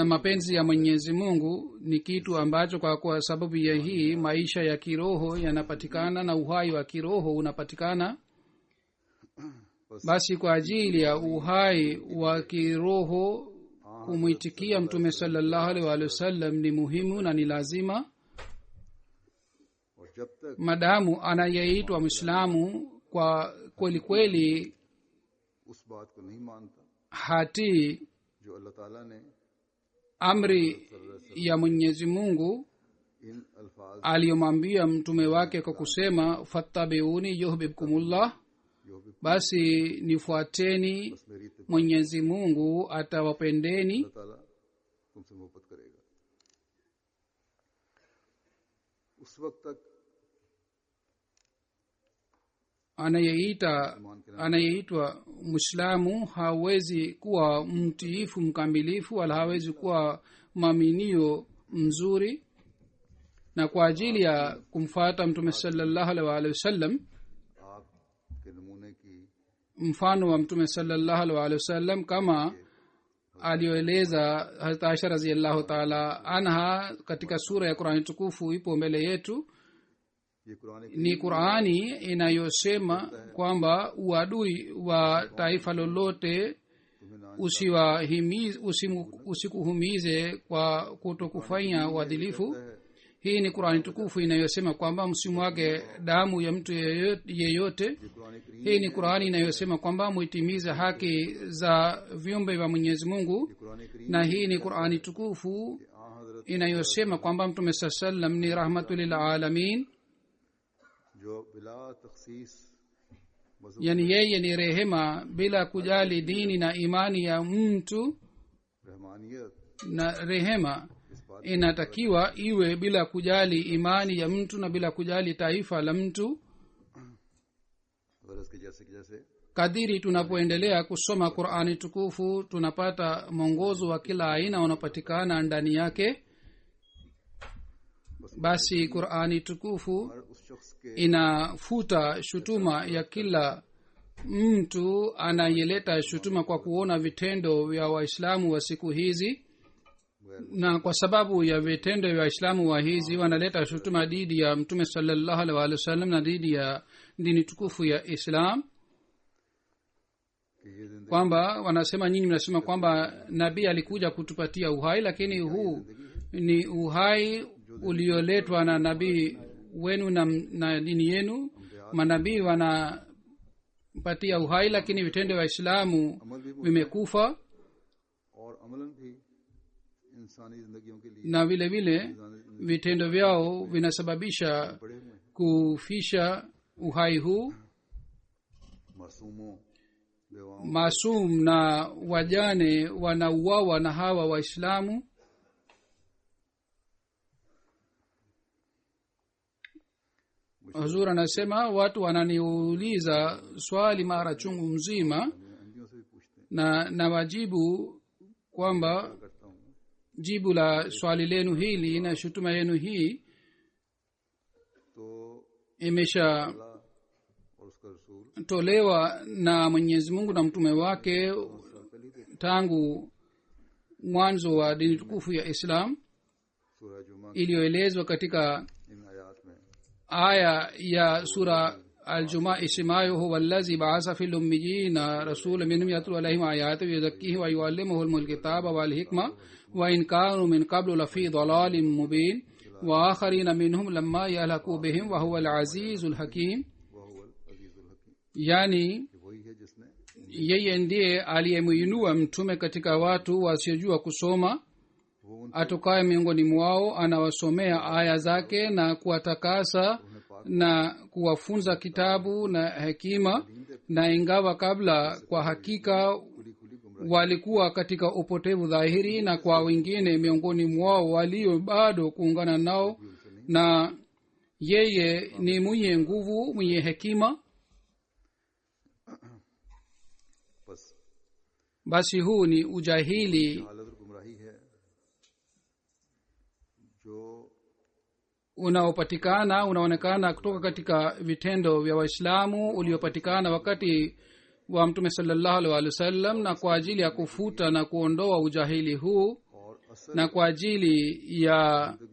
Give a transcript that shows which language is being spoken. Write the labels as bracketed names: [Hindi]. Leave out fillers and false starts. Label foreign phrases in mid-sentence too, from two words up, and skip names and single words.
[Swahili] Na mapenzi ya mwenyezi mungu ni kitu ambacho kwa sababu ya hii maisha ya kiroho yanapatikana na uhai wa kiroho unapatikana. Basi kwa ajili ya uhai wa kiroho kumwitikia mtume [Arabic] صلى الله عليه وسلم [Swahili] ni muhimu na ni lazima. [Urdu] اور جب تک [Swahili] Madamu anayeitwa mwislamu kwa kweli kweli [Urdu] اس بات کو نہیں مانتا [Swahili] hatii [Urdu] جو اللہ تعالیٰ نے [Swahili] amri ya mwenyezi mungu [Urdu] ان الفاظ [Swahili] aliyomwambia mtume wake kwa kusema [Arabic] فاتبعوني يحببكم الله, [Urdu] جو بھی [Swahili] basi nifuateni, [Urdu] میری اتباع [Swahili] mwenyezi mungu atawapendeni. [Urdu] اللہ تعالیٰ تم سے محبت کرے گا. اس وقت تک [Swahili] anayeitwa mwislamu hawezi kuwa mtiifu mkamilifu wala hawezi kuwa mwaminio mzuri. Na kwa ajili ya kumfuata mtume [Arabic] صلى الله عليه وسلم, [Urdu] آپ کے نمونے کی [Swahili] mfano wa mtume [Arabic] صلى الله عليه وسلم [Swahili] kama aliyoeleza Hazrat Aisha [Arabic] رضي الله تعالى عنها [Swahili] katika sura ya Qur'ani tukufu ipo mbele yetu. [Urdu] یہ قرآن [Swahili] Ni Qur'ani inayosema kwamba uadui wa taifa lolote usikuhumize kwa kutokufanya uadilifu. Hii ni Qur'ani tukufu inayosema kwamba msimwage damu ya mtu yeyote. Hii ni Qur'ani inayosema kwamba muitimize haki za viumbe vya Mwenyezi Mungu. Na hii ni Qur'ani tukufu inayosema kwamba mtume [Arabic] صلى الله عليه وسلم [Swahili] ni [Arabic] رحمة للعالمين, [Urdu] جو بلا تخصیص [Swahili] yani yeye ni rehema bila kujali dini na imani ya mtu. [Urdu] रहमानियत [Swahili] Na rehema inatakiwa iwe bila kujali imani ya mtu na bila kujali taifa la mtu. [Urdu] غرض کے جیسے [Swahili] Kadiri tunapoendelea kusoma Qur'ani tukufu tunapata mwongozo wa kila aina unapatikana ndani yake. Basi Qur'ani tukufu [Urdu] ہر اس شخص کے [Swahili] inafuta shutuma ya kila mtu anayeleta shutuma kwa kuona vitendo vya waislamu wa siku hizi. Na kwa sababu ya vitendo vya waislamu wa hizi wanaleta shutuma dhidi ya mtume [Arabic] صلى الله عليه وسلم [Swahili] na dhidi ya dini tukufu ya Islam, [Urdu] کہ یہ زندگی [Swahili] kwamba wanasema nyinyi mnasema kwamba nabii alikuja kutupatia uhai, lakini huu ni uhai ulioletwa na nabii wenu na dini yenu. Manabii wanapatia uhai, lakini vitendo vya Islamu [Urdu] عمل بھی وہ [Swahili] vimekufa. [Urdu] اور عملاً بھی انسانی زندگیوں کے لیے [Swahili] Na vile vile vitendo vyao vinasababisha [Urdu] پڑے ہوئے ہیں. [Swahili] kufisha uhai huu. [Urdu] معصوموں بیواؤں [Swahili] Masum na wajane wanauawa na hawa Waislamu. Huzur anasema watu wananiuliza swali mara chungu mzima, [Urdu] اندھیوں سے بھی پوچھتے ہیں [Swahili] na wajibu kwamba [Urdu] کرتا ہوں [Swahili] jibu la swali lenu hili na shutuma yenu hii [Urdu] तो [Swahili] imeshatolewa [Urdu] اللہ اور اس کا رسول [Swahili] na Mwenyezi Mungu na mtume wake tangu mwanzo wa dini tukufu ya Islam, [Urdu] سورہ جمعہ [Swahili] iliyoelezwa katika [Urdu] ان آیات میں [Swahili] aya ya sura Al-Juma isemayo [Arabic] هو الذي بعث في الأميين رسولا منهم يتلو عليهم آياته ويزكيهم ويعلمهم الكتاب والحكمة وإن كانوا من قبل لفي ضلال مبين وآخرين منهم لما يلحقوا بهم وهو العزيز الحكيم. [Urdu] وہ عزیز الحکیم [Swahili] Yani [Urdu] کہ وہی ہے جس نے [Swahili] yeye ndiye aliyemuinua mtume katika watu wasiojua kusoma, [Urdu] وہ ان [Swahili] atokaye miongoni mwao anawasomea aya zake na kuwatakasa na kuwafunza kitabu na hekima. Na ingawa kabla kwa hakika [Urdu] کھلی کھلی گمراہ [Swahili] walikuwa katika upotevu dhahiri, na kwa wengine miongoni mwao walio bado kuungana nao na yeye ni mwenye nguvu mwenye hekima. Basi huu ni ujahili unaonekana kutoka katika vitendo vya waislamu uliopatikana wakati wa mtume [Arabic] صلى الله عليه وسلم, [Swahili] na kwa ajili ya kufuta na kuondoa ujahili huu na kwa ajili ya